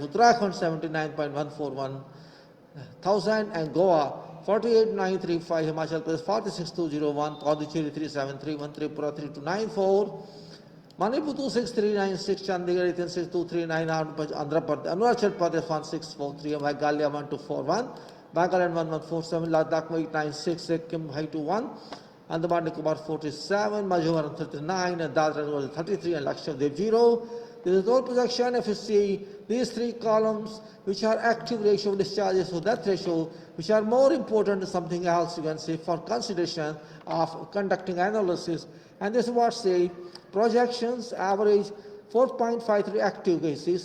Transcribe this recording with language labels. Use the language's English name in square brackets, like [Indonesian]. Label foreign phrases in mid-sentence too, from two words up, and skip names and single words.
[English] Uttarakhand 79.141 thousand, and Goa 48,935, Himachal Pradesh 46,201, Pondicherry 3731, Tripura 3294, Manipur 26,396, Chandigarh 16239, Andhra Pradesh, Arunachal Pradesh 1643, Meghalaya 1241, Nagaland 1147, Ladakh 896, Sikkim 521, Andaman Nicobar 47, Mizoram 39, and Dadra and Nagar 33, and Lakshadweep 0. This is total projection. If you see these three columns, which are active ratio of discharges to death ratio, which are more important than something else, you can say, for consideration of conducting analysis. And this is what say projections average 4.53 active cases.